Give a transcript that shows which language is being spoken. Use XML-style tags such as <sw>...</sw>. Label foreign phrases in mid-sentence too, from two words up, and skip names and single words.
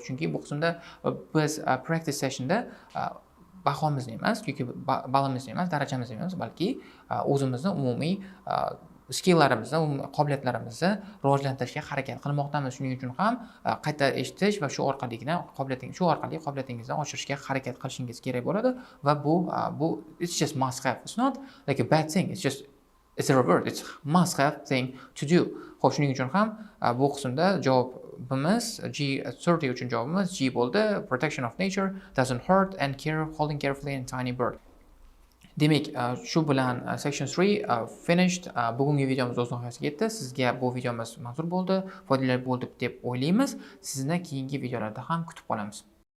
<uz>Chunki bu qismda biz</uz> <en>practice sessionda</en> <uz>bahomizni emas, yoki balimizni emas, darajamizni emas, balki o'zimizni umumiy skilllarimizni, qobiliyatlarimizni rivojlantirishga harakat qilmoqdamiz. Shuning uchun ham qayta eshitish va shu orqali qobiliyatingizni oshirishga harakat qilishingiz kerak bo'ladi va bu</uz> <en>it's just must have. It's not like a bad thing. It's a reward. It's must have thing to do.</en> <uz>Xo'p, shuning uchun ham bu qismda javobimiz G30 uchun javobimiz G bo'ldi.</uz> <en>Protection of nature doesn't hurt and holding carefully a tiny bird.</en> <uz>Demak, shu bilan</uz> <en>section 3 finished.</en> <uz>Bugungi videomiz o'z nihoyasiga yetdi. Sizga bu videomiz manzur bo'ldi, foydali bo'ldi deb o'ylaymiz. Sizni keyingi videolarda ham kutib qolamiz.</uz>